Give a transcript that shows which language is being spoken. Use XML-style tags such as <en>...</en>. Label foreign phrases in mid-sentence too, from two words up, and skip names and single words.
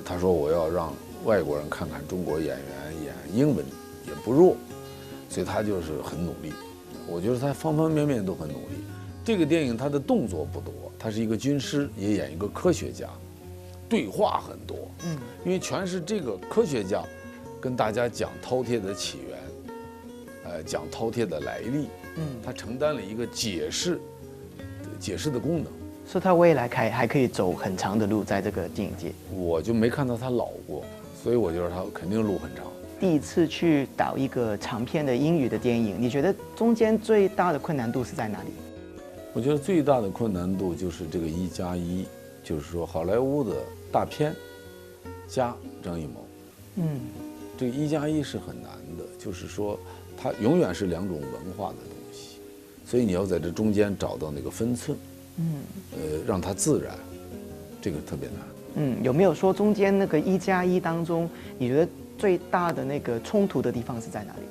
<zh>他說我要讓外國人看看中國演員演英文也不弱，所以他就是很努力。我覺得他方方面面都很努力。這個電影他的動作不多，他是一個軍師，也演一個科學家，對話很多。因為全是這個科學家跟大家講饕餮的起源，講饕餮的來歷，他承擔了一個解釋的功能。是他未來還可以走很長的路，在這個電影界。我就沒看到他老過，所以我覺得他肯定路很長。第一次去導一個長篇的英語的電影，你覺得中間最大的困難度是在哪裡？我覺得最大的困難度就是這個1+1，就是說好萊塢的大片加張藝謀。這個1+1是很難的，就是說它永遠是兩種文化的東西， 所以你要在这中间找到那个分寸，让它自然，这个特别难。有没有说中间那个1+1当中，你觉得最大的那个冲突的地方是在哪里？</zh>